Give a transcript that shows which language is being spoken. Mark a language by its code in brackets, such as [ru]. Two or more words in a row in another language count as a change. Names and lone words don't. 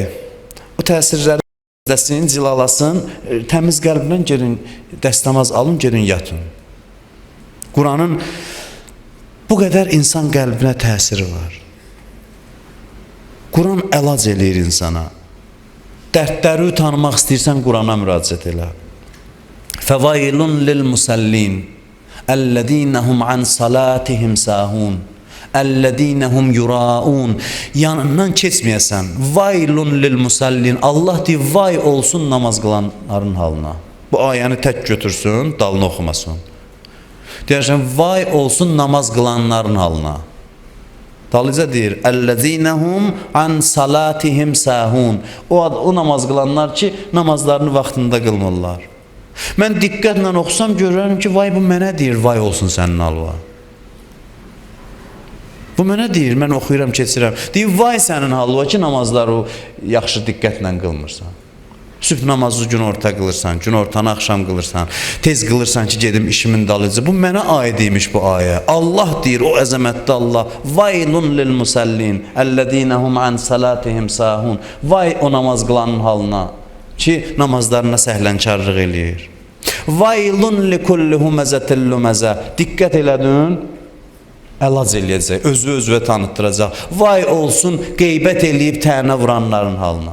[az] O təsirləri dəsin, cilalasın, təmiz qəlblə girin, dəstəmaz alın, girin, yatın. Quranın bu qədər insan qəlbinə təsiri var. Quran əlac eləyir insana. Dərdləri tanımaq istəyirsən, Qurana müraciət elə. [ar] فويل للمصلين الذين هم عن صلاتهم ساهون الذين هم يراءون. [az] Yanından keçməyəsən. [ar] ويل للمصلين. [az] Allah deyir, vay olsun namaz qılanların halına. Bu ayəni tək götürsün, dalını oxumasın. Deyərsən, vay olsun namaz qılanların halına. Dalıca deyir, [ar] الذين هم عن صلاتهم ساهون. [az] O namaz qılanlar ki, namazlarını vaxtında qılmırlar. Mən diqqətlə oxusam görürəm ki, vay bu mənə deyir, vay olsun sənin halva. Bu mənə deyir, mən oxuyuram, keçirəm. Deyir, vay sənin halva ki, namazları yaxşı diqqətlə qılmırsan. Sübh namazı gün orta qılırsan, gün ortanı axşam qılırsan, tez qılırsan ki, gedim işimin dalıcı. Bu mənə aid imiş bu ayə. Allah deyir, o əzəmətdə Allah. [ar] ويل للمصلين الذين هم عن صلاتهم ساهون. [az] Vay o namaz qılanın halına ki, namazlarına səhlənkarlıq eləyir. [ar] ويل لكل همزة لمزة. [az] Diqqət elədin, əlac eləyəcək, özü özünə tanıtdıracaq. Vay olsun qeybət eləyib tənə vuranların halına.